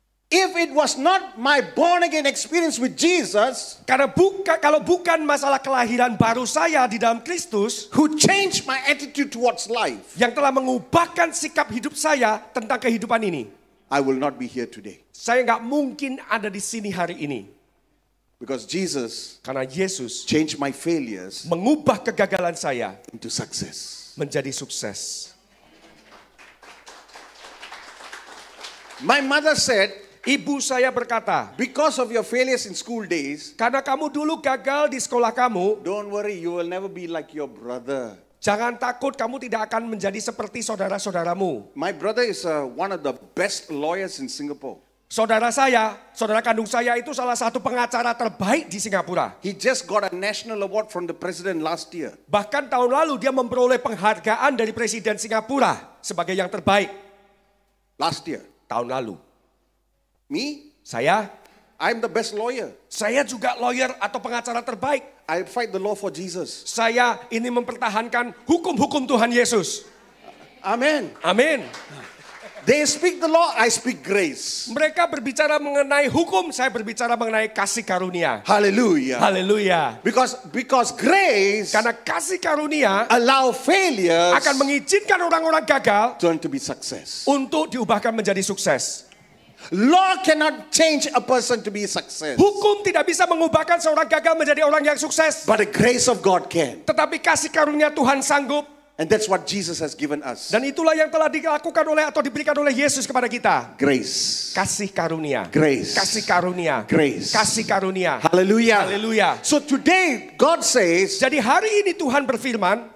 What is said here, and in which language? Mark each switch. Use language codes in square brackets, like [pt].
[en] If it was not my born again experience with Jesus, [id] Karena kalau bukan masalah kelahiran baru saya di dalam Kristus, [en] who changed my attitude towards life, [id] yang telah mengubahkan sikap hidup saya tentang kehidupan ini, [en] I will not be here today. [id] saya nggak mungkin ada di sini hari ini. [en] Because Jesus [id] Karena Yesus [en] changed my failures [id] mengubah kegagalan saya [en] into success. [id] menjadi sukses. [en] My mother said, [id] Ibu saya berkata, [en] because of your failures in school days, [id] karena kamu dulu gagal di sekolah kamu, [en] don't worry, you will never be like your brother. [id] jangan takut, kamu tidak akan menjadi seperti saudara-saudaramu. [en] My brother is one of the best lawyers in Singapore. [id] Saudara kandung saya itu salah satu pengacara terbaik di Singapura. [en] He just got a national award from the president last year. [id] Bahkan tahun lalu dia memperoleh penghargaan dari Presiden Singapura sebagai yang terbaik. [en] Last year. [id] Tahun lalu. [en] Me? [id] Saya [en] I'm the best lawyer. [id] Saya juga lawyer atau pengacara terbaik. [en] I fight the law for Jesus. [id] Saya ini mempertahankan hukum-hukum Tuhan Yesus. [en] Amen. [id] Amin. [en] They speak the law, I speak grace. [id] Mereka berbicara mengenai hukum, saya berbicara mengenai kasih karunia. [en] Hallelujah. [id] Haleluya. [en] Because grace [id] Karena kasih karunia [en] allow failures [id] akan mengizinkan orang-orang gagal [en] turn to be success. [id] untuk diubahkan menjadi sukses. [en] Law cannot change a person to be success. [id] Hukum tidak bisa mengubahkan seorang gagal menjadi orang yang sukses. [en] But the grace of God can. [id] Tetapi kasih karunia Tuhan sanggup. [en] And that's what Jesus has given us. [id] Dan itulah yang telah dilakukan oleh atau diberikan oleh Yesus kepada kita. [en] Grace. [id] Kasih karunia. [en] Grace. [id] Kasih karunia. [en] Grace. [id] Kasih karunia. [en] Hallelujah. [id] Haleluya. [en] So today God says, [id] Jadi hari ini Tuhan berfirman,